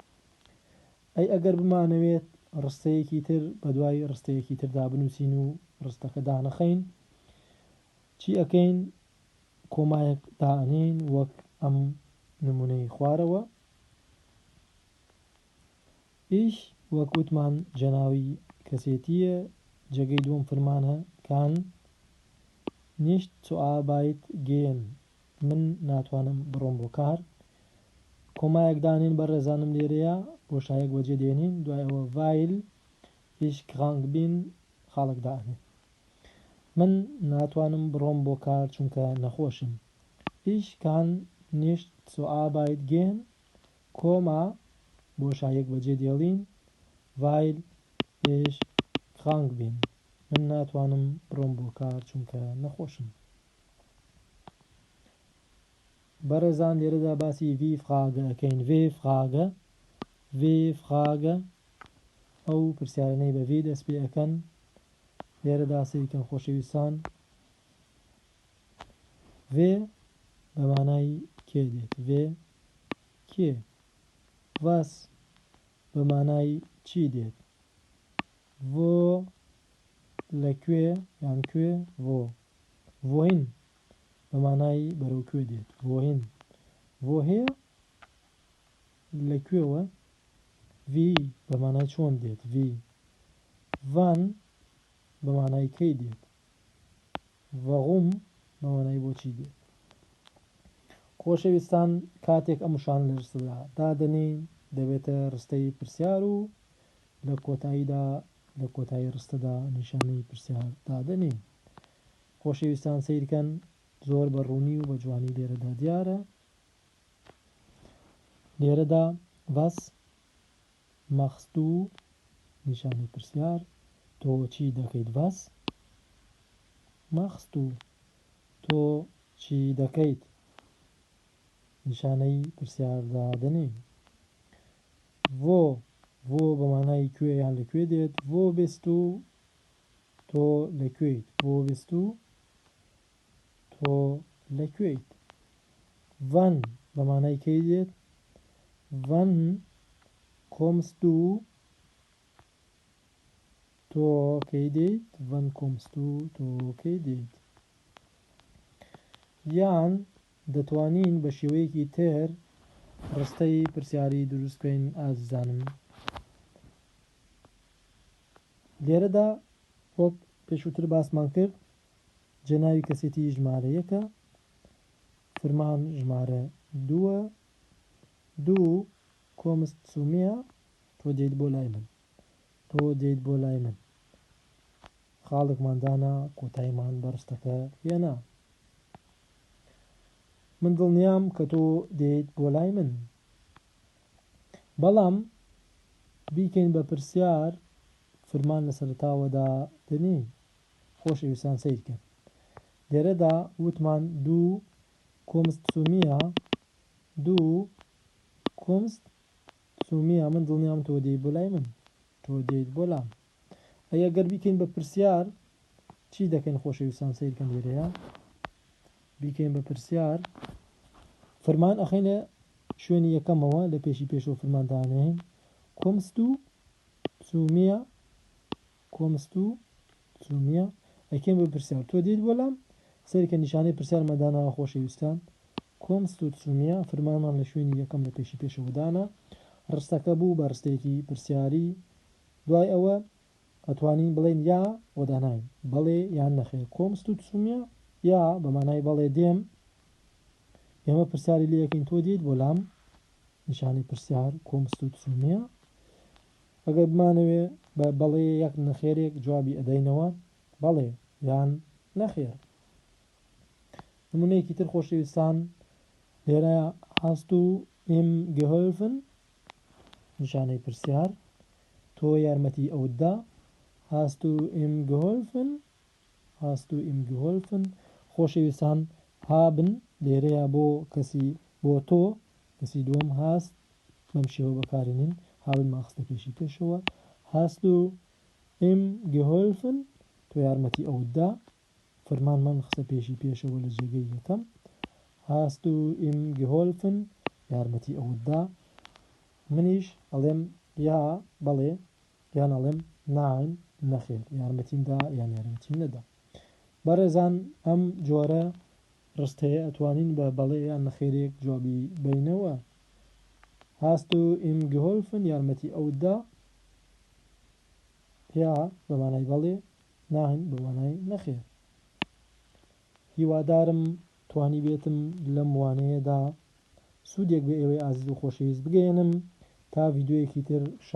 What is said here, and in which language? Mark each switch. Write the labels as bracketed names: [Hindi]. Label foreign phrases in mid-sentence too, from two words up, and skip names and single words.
[Central Kurdish] ئەگەر بمانەوێت ڕستەیەکی تر بە دوای ڕستەیەکی تردا بنووسین و ڕستەکە دانەخەین، چی ئەەکەین؟ کۆمایەک دائەنین وەک ئەم نمونەی خوارەوە. ئیش وەک وتمان جێناوی کەسێتیە، جێگەی دووەم فرمانە کان [German] nicht zu Arbeit gehen, [Central Kurdish] من ناتوانم بڕۆم بۆ کار. کۆمایەک دانین بەڕێزانم لێرەیە، بۆشایەک وەجێ دێنین، دوایەوە [German] weil ich krank bin [Central Kurdish] خاڵێک دائەنێ، من ناتوانم بڕۆم بۆ کار چونکە نەخۆشم. [German] ich kann nicht zu Arbeit gehen، [Central Kurdish] کۆما بۆشایەک وەجێ دێڵین، [German] weil ich krank bin، [Central Kurdish] من ناتوانم بڕۆم بۆ کار چونکە نەخۆشم. بەڕێزان لێرەدا باسی [German] W Frage [Central Kurdish] ئەەکەین. [German] W Frage [Central Kurdish] ئەو پرسیارانەی بە وێ دەست پێ ئەەکەن. لێرەدا سەیریکەن خۆشەویستان، vê بە مانای کێ دێت vê کێ was بە مانای چی دێت wo لەکوێ یان کوێ wohin بە مانای بەرەو کوێ دێت [German] wohin woher [Central Kurdish] لەکوێوە wie بە مانای چۆن دێت [German] wie wann [Central Kurdish] بە مانای کەی دێت warum بە مانای بۆچی دێت خۆشەویستان کاتێک ئەم وشانە لە ڕستەدا دادەنین دەبێتە ڕستەی پرسیار و لە کۆتاییدا لە کۆتایی ڕستەدا نیشانەی پرسیار دادەنین خۆشەویستان سەیرکەن زۆر بە ڕوونی و بە جوانی لێرەدا دیارە لێرەدا [German] was machst du [Central Kurdish] نیشانەی پرسیار تۆ چی دەکەیت [German] was machst du [Central Kurdish] تۆ چی دەکەیت نیشانەی پرسیار دادەنین wo بە مانای کوێ یان لەکوێ دێت [German] wo bist du [Central Kurdish] تۆ لەکوێیت [German] wo bist du [Central Kurdish] تۆ لەکوێیت wann بە مانای کەی دێت [German] wann kommst du [Central Kurdish] تۆ کەی دێیت [German] wann kommst du [Central Kurdish] تۆ کەی دێیت یان دەتوانین بە شێوەیەکی تر ڕستەی پرسیاری دروست بکەین ئازیزانم لێرەدا وەک پێشووتر باسمان کرد جێناوی کەسێتی ژمارە یەکە فرمان ژمارە دووە دوو [German] kommst zu mir [Central Kurdish] تۆ دێیت بۆ لای من تۆ دێیت بۆ لای من خاڵێکمان دانا کۆتاییمان بە ڕستەکە هێنا من دڵنیام کە تۆ دێیت بۆ لای من بەڵام بیکەین بە پرسیار فرمان لە سەرتاوەدا دەنێ خۆشەویستان سەیرکەن لێرەدا وتمان دوو [German] kommst zu mir [Central Kurdish] دوو [German] kommst zu mir [Central Kurdish] من دڵنیام تۆ دێیت بۆ لای من تۆ دێیت بۆ لام ئەگەر بیکەین بە پرسیار چی دەکەین خۆشەویستان سەیرکەن لێرەیە بیکەین بە پرسیار فرمان ئەخەینە شوێنی یەکەمەوە لە پێشی پێشەوە فرماندانەیە kommst [German] du zu mir kommst du zu mir [Central Kurdish] ئەکەین بە پرسیار تۆ دێیت بۆ لام سەیرکە نیشانەی پرسیارمەداناوە خۆشەویستان kommst [German] du zu mir [Central Kurdish] فرمانمان لە شوێنی یەکەم لە پێشی پێشەوە دانا ڕستەکە بوو بە ڕستەیەکی پرسیاری دوای ئەوە ئەتوانین بڵێن یا وەداناین بەڵێ یان نەخێر [German] kommst du zu mir [Central Kurdish] یا بە مانای بەڵێ دێم ئێمە پرسیاری لێ یەکەین تۆ دێیت بۆ لام نیشانەی پرسیار [German] kommst du zu mir [Central Kurdish] ئەگەر بمانەوێ بە بەڵێ یەک نەخێرێک جوابی ئەدەینەوە بەڵێ یان نەخێر نمونەیەکی تر خۆشەویستان لێرە [German] hast du ihm geholfen [Central Kurdish] نیشانەی پرسیار تۆ یارمەتی ئەوت دا [German] hast du ihm geholfen hast du ihm geholfen [Central Kurdish] خۆشەویستان haben لێرەیە بۆ کەسی بۆ تۆ کەسی دووەم hast بەم شێوە بەکارێنین haben ماخستە پێشی پێشەوە [German] hast du ihm geholfen [Central Kurdish] تۆ یارمەتی ئەوت دا فرمانمان خستە پێشی پێشەوە لە جێگەی یەکەم [German] hast du ihm geholfen [Central Kurdish] یارمەتی ئەوت دا منیش ئەڵێم یا بەڵێ یان ئەڵێم nein نەخێر یارمەتیم دا یان یارمەتیم نەدا بەڕێزان ئەم جۆرە ڕستەیە ئەتوانین بە بەڵێ یان نەخێرێک جوابی بینەوە [German] hast du ihm geholfen [Central Kurdish] یارمەتی ئەوت دا یا بە مانای بەڵێ nein بە مانای نەخێر هیوادارم توانی بێتم لەم وانەیەدا سوودێک بە ئێوەی ئازیز و خۆشەویست بگەێنم تا ڤیددیۆیەکی تر